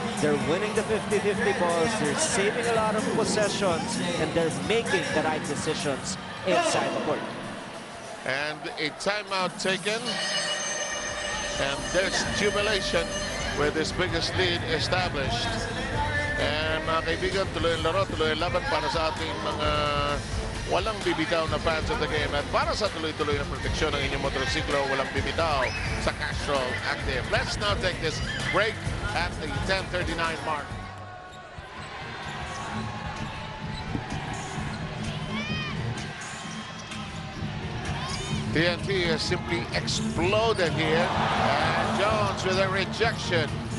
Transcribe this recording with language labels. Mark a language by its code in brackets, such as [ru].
[en] They're winning the 50-50 balls, they're saving a lot of possessions, and they're making the right decisions inside the court. And a timeout taken. And there's jubilation with this biggest lead established. [tl] And mga kaibigan, tuloy ang laro, tuloy ang laban para sa ating mga walang bibitaw na [en] fans of the game. [tl] At para sa tuloy-tuloy na proteksyon ng inyong motorsiklo, walang bibitaw sa Castrol Active. [en] Let's now take this break at the 10:39 mark. TNT has simply exploded here. And Jones with a rejection.